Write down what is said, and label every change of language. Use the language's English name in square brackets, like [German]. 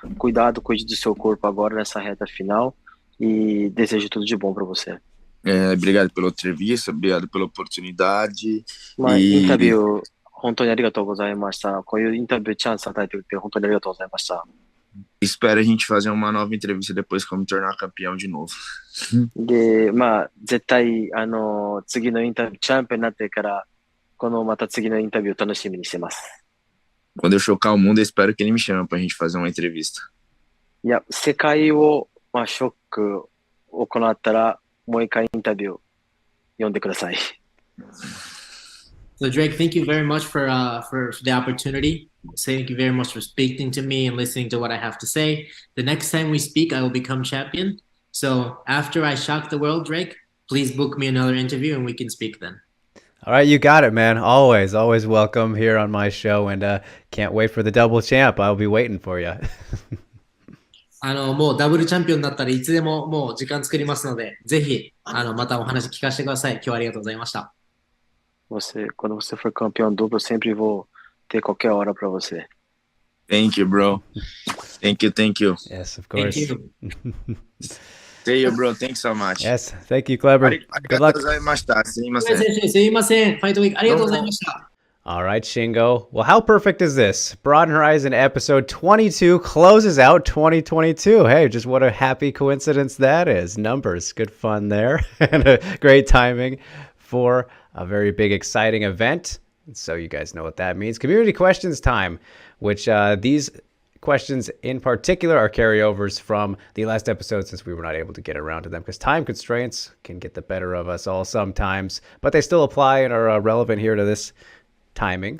[Portuguese] Cuide do seu corpo agora nessa reta final e desejo tudo de bom para você. Obrigado pela entrevista, obrigado pela oportunidade. [Japanese] インタビュー本当にありがとうございました。こういうインタビューチャンス与えてくれて本当にありがとうございました。 [Portuguese] Espero a gente fazer uma nova entrevista depois que eu me tornar campeão de novo. [Japanese] で、絶対次のインタビューチャンピオンになってからまた次のインタビューを楽しみにしてます。 [Portuguese] Quando eu chocar o mundo, eu espero que ele me chame pra gente fazer uma entrevista. [Japanese] いや、世界を、ショック行ったら、もう一回インタビュー読んでください。 [English] So Drake, thank you very much for the opportunity. Thank you very much for speaking to me and listening to what I have to say. The next time we speak, I will become champion. So after I shock the world, Drake, please book me another interview and we can speak then. All right, you got it, man. Always welcome here on my show, and can't wait for the double champ. I'll be waiting for you. [Japanese] もうダブルチャンピオンになったらいつでももう時間作りますので、ぜひまたお話聞かせてください。今日はありがとうございました。 [Portuguese] Quando você for campeão duplo, eu sempre vou ter qualquer hora para você. [English] Thank you, bro. Thank you. Yes, of course. Thank you. See you, bro. Thanks so much. Yes, thank you, Kleber. Good luck. [Japanese] すいません。すいません。ファイトウィークありがとうございました。 [English] All right, Shingo. Well, how perfect is this? Broaden Horizon episode 22 closes out 2022. Hey, just what a happy coincidence that is. Numbers, good fun there. And a great timing for a very big, exciting event. So you guys know what that means. Community questions time, which these questions in particular are carryovers from the last episode, since we were not able to get around to them because time constraints can get the better of us all sometimes, but they still apply and are relevant here to this timing.